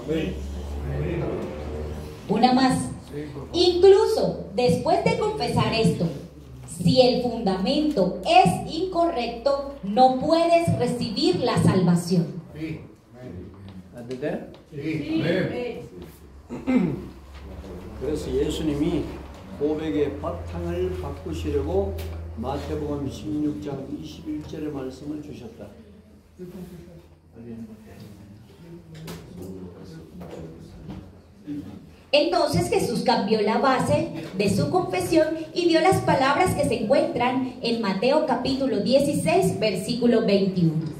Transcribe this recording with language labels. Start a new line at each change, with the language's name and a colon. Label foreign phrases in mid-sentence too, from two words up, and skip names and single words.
Spanish: Una más. Incluso después de confesar esto, si el fundamento es incorrecto, no puedes recibir la salvación. ¿Entendés?
Korean: 그래서 예수님이 고백의 바탕을 바꾸시려고 마태복음 16장 21절의 말씀을 주셨다.
Spanish: Entonces Jesús cambió la base de su confesión y dio las palabras que se encuentran en Mateo capítulo 16, versículo 21.